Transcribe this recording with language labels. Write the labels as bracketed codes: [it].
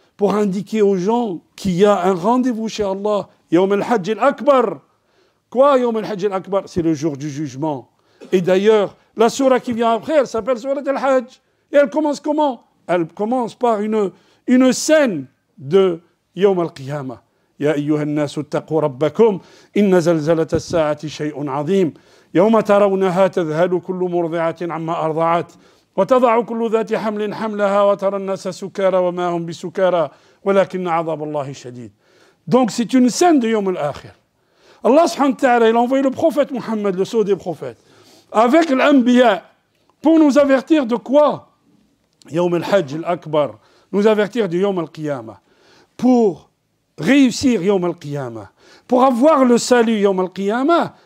[fr] Pour indiquer aux gens qu'il y a un rendez-vous chez Allah. Yawm al-Hajj al-Akbar. Quoi, Yawm al-Hajj al-Akbar? C'est le jour du jugement. Et d'ailleurs, la surah qui vient après, elle s'appelle Surat al-Hajj. Et elle commence comment? Elle commence par une scène de Yawm al-Qiyamah. [ar] يا أيها الناس اتقوا ربكم إن زلزلة الساعة شيء عظيم يوم ترونها تذهل كل مرضعة عما أرضعت وتضع كل ذات حمل حملها وترى الناس سكارى وما هم بسكارى ولكن عذاب الله شديد. [fr] Donc c'est une scène de Yawm al-Akhir. Allah subhanahu wa ta'ala, il a envoyé le prophète Mohammed, le sceau des prophètes, avec l'Anbiya, pour nous avertir de quoi? Yawm al-Hajj al-Akbar, nous avertir de Yawm al-Qiyamah, pour réussir Yawm al-Qiyamah, pour avoir le salut Yawm al-Qiyamah.